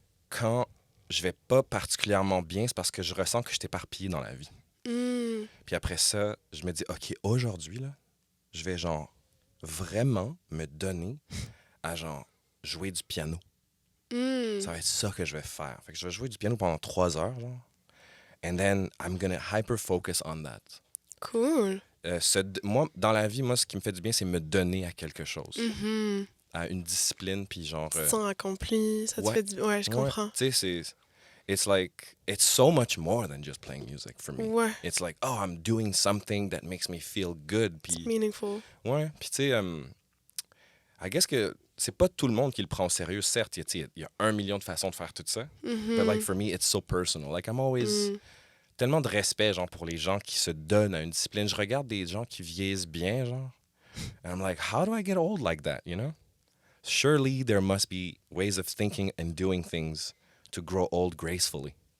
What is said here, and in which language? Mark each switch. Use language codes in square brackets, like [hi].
[fr] quand je vais pas particulièrement bien, c'est parce que je ressens que je suis éparpillé dans la vie. Puis après ça, je me dis, OK, aujourd'hui, là, je vais, genre, vraiment me donner à, genre, jouer du piano. Ça va être ça que je vais faire. Fait que je vais jouer du piano pendant 3 heures, genre. [en] And then, I'm gonna hyper-focus on that. Cool. [fr] Moi, dans la vie, moi, ce qui me fait du bien, c'est me donner à quelque chose. À une discipline, puis genre... Tu te sens accompli, ça te ouais. fait du... Ouais, je comprends. [en] Tu sais, it's like, it's so much more than just playing music for me. [fr] Ouais, [en] It's like, oh, I'm doing something that makes me feel good. [fr] c'est Puis, [en] meaningful. [fr] ouais, puis tu sais, [en] I guess [fr] que c'est pas tout le monde qui le prend au sérieux. Certes, il y a 1 million de façons de faire tout ça. [en] But like, for me, it's so personal. Like, I'm always... [fr] Tellement de respect, genre, pour les gens qui se donnent à une discipline. Je regarde des gens qui vieillissent bien, genre. [en] And I'm like, how do I get old like that, you know? Surely there must be ways of thinking and doing things to grow old gracefully.